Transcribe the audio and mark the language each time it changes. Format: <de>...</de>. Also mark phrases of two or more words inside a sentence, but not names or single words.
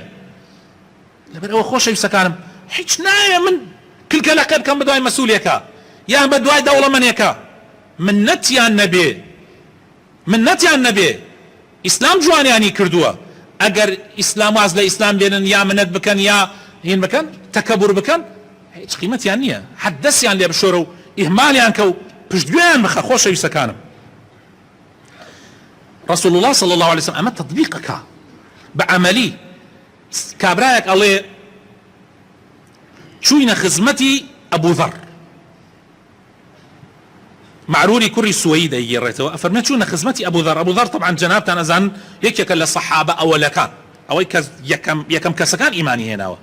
<ckb>لەبەر ئەوە خۆشەویستەکانم هیچ نایە من کلکەلەکە بکەم بە دوای مەسئولێکە یان بە دوای دەوڵەمەندێکە، منەتیان نەبێ. ئیسلام جوانیانی کردووە، ئەگەر ئیسلام واز لە ئیسلام بێنن یا منەت بکەن یا هین بکەن تەکەبور بکەن هیچ قیمەتیان نییە، حەد دەستیان لێ بشۆرە و ئیهمالیان کە و پشتگوێیان بخە. خۆشەویستەکانم</ckb> <ar>رسول الله صلى الله عليه وسلم</ar> <ckb>ئەمە تطبیقەکە بەعەمەلی. کابرایەک ئەڵێ چووینە خزمەتی ئەبوو ذەڕ، معروری کوڕی سوەیی دەیگێڕێتەوە، ئەفەرمێ چوونە خزمەتی ئەبوو ذەڕ. ئەبوو ذەڕ طبعا جەنابتان ئەزانن یەکێکە لە سەحابە ئەوەلەکان، ئەوەی کە یەکەم کەسەکان ئیمانی هێناوە.</ckb>